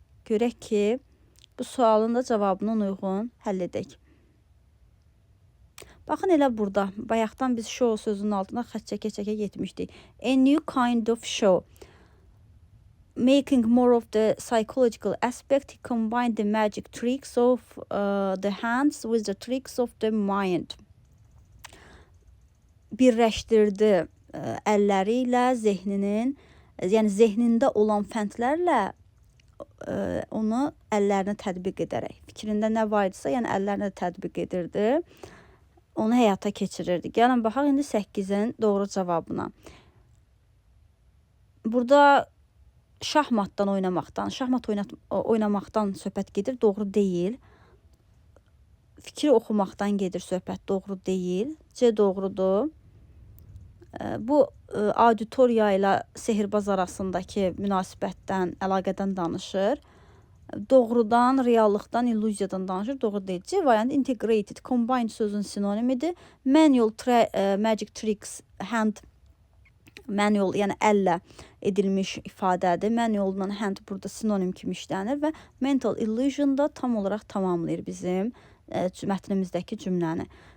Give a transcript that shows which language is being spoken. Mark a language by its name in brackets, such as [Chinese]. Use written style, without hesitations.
[Azerbaijani] Görək ki, bu sualın da cavabının uyğun həll edək. Baxın elə burada. Bayaqdan biz show sözünün altına xətt çəkə-çəkə getmişdik. [English] A new kind of show. Making more of the psychological aspect, he combined the magic tricks of the hands with the tricks of the mind. [Azerbaijani] Birləşdirdi əlləri ilə zehninin, yəni zehnində olan fəndlərlə onu əllərinə tətbiq edərək. Fikrində nə var idisə, yəni əllərinə tətbiq edirdi. Onu həyata keçirirdi. Gəlin baxaq indi 8-in doğru cavabına. Burada şahmatdan oynamaqdan, şahmat oynamaqdan söhbət gedir, doğru deyil. Fikri oxumaqdan gedir söhbət, doğru deyil. C doğrudur. Bu auditoriya ilə sehirbaz arasındakı münasibətdən, əlaqədən danışır. Doğrudan, reallıqdan, illüziyadan danışır, doğru deyil. C variantı integrated, combined sözün sinonimidir. Manual, magic tricks, hand, manual, yəni əllə edilmiş ifadədir. Manual'la hand burada sinonim kimi işlənir və mental illusion da tam olaraq tamamlayır bizim mətnimizdəki cümləni.